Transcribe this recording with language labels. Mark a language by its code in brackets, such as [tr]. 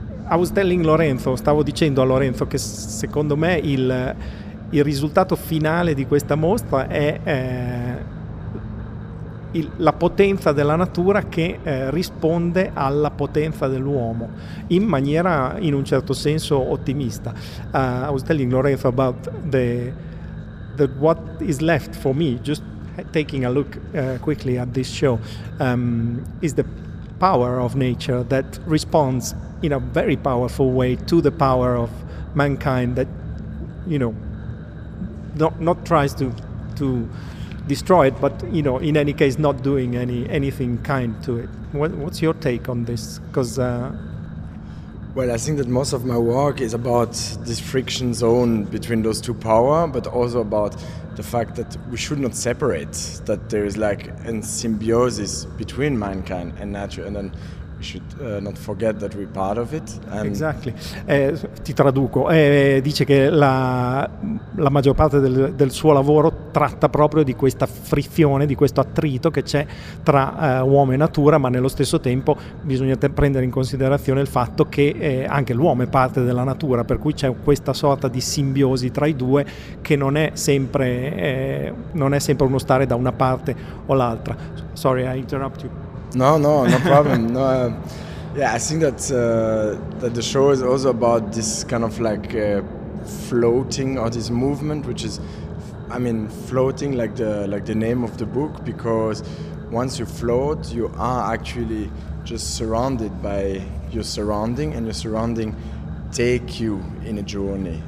[en] I was telling Lorenzo, [it] stavo dicendo a Lorenzo che secondo me il risultato finale di questa mostra è la potenza della natura che risponde alla potenza dell'uomo in maniera, in un certo senso, ottimista. [en] I was telling Lorenzo about the what is left for me, just taking a look quickly at this show, is the power of nature that responds in a very powerful way to the power of mankind, that, you know, not tries to destroy it, but, you know, in any case not doing anything kind to it. What's your take on this? Because well, I think that most of my work is about this friction zone between those two power, but also about the fact that we should not separate, that there is like a symbiosis between mankind and nature, and then we should not forget that we're part of it. And exactly. [it] Ti traduco. Dice che la maggior parte del suo lavoro tratta proprio di questa frizione, di questo attrito che c'è tra uomo e natura, ma nello stesso tempo bisogna prendere in considerazione il fatto che anche l'uomo è parte della natura, per cui c'è questa sorta di simbiosi tra i due che non è sempre uno stare da una parte o l'altra. [en] Sorry, I interrupt you. No problem. No, I think that the show is also about this kind of like floating, or this movement, which is, I mean, floating like the name of the book, because once you float, you are actually just surrounded by your surrounding, and your surrounding take you in a journey.